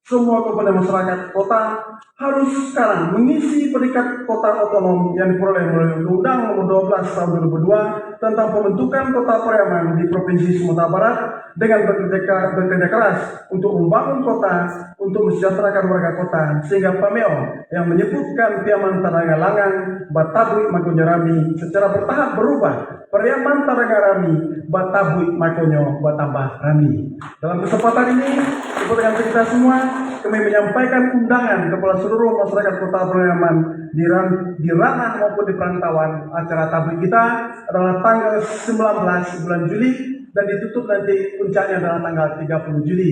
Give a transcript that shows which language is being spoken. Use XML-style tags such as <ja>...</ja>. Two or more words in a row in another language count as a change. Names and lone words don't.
<id>semua komponen masyarakat kota harus sekarang mengisi predikat kota otonom yang diperoleh melalui Undang-Undang Nomor 12 Tahun 2002 tentang pembentukan Kota Pariaman di Provinsi Sumatera Barat dengan bekerja keras untuk membangun kota untuk mensejahterakan warga kota, sehingga PAMEO yang menyebutkan</id> <min>Piaman Tanaga Langang Batabuik Makonyo Rami</min> <id>secara bertahap berubah</id> <min>Pariaman Tanaga Rami Batabuik Makonyo Batambah Rami.</min> <id>Dalam kesempatan ini, seperti yang kita semua, kami menyampaikan undangan kepada seluruh masyarakat Kota Pariaman di ranah maupun di perantauan. Acara tablik kita adalah tanggal 19 bulan Juli dan ditutup nanti puncaknya adalah tanggal 30 Juli.</id>